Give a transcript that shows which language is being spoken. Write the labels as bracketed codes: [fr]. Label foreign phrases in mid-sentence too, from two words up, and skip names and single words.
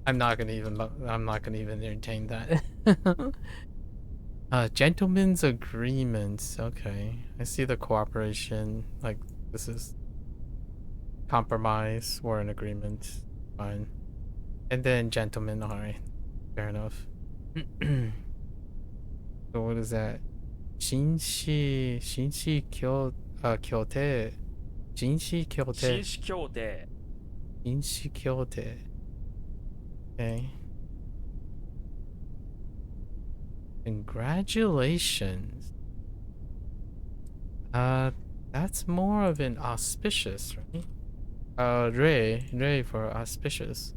[en] I'm not gonna even entertain that. Gentlemen's agreements. Okay, I see the cooperation. Like, this is compromise or an agreement. Fine. And then gentlemen. All right, fair enough. So what is that? [zh] 紳士協定紳士協定紳士協定 Okay. [en] Congratulations. That's more of an auspicious, right? Ray for auspicious.